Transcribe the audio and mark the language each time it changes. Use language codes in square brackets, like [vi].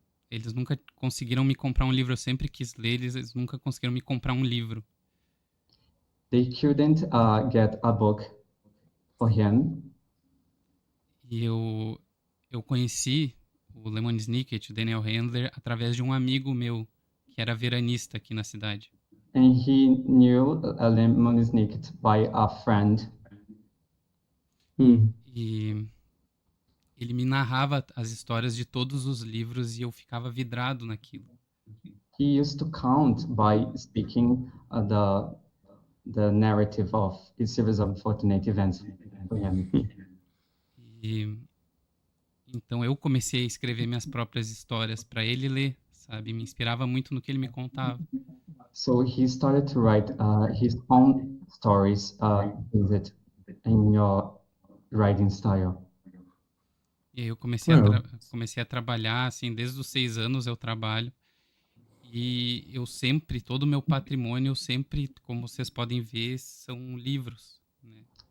[pt] eles nunca conseguiram me comprar um livro. Eu sempre quis ler, eles nunca conseguiram me comprar um livro. [en] They couldn't get a book for him. [pt] E eu conheci o Lemon Snicket, o Daniel Handler, através de um amigo meu, que era veranista aqui na cidade. [en] And he knew Lemon Snicket by a friend. [pt] E ele me narrava as histórias de todos os livros e eu ficava vidrado naquilo. [en] He used to count by speaking the narrative of a series of fortunate events for him. [pt] E então eu comecei a escrever minhas próprias histórias para ele ler, sabe? Me inspirava muito no que ele me contava. [en] So he started to write his own stories based in your writing style. [pt] E aí eu comecei a trabalhar, assim, desde os 6 anos eu trabalho. E eu sempre, todo o meu patrimônio, sempre, como vocês podem ver, são livros, né?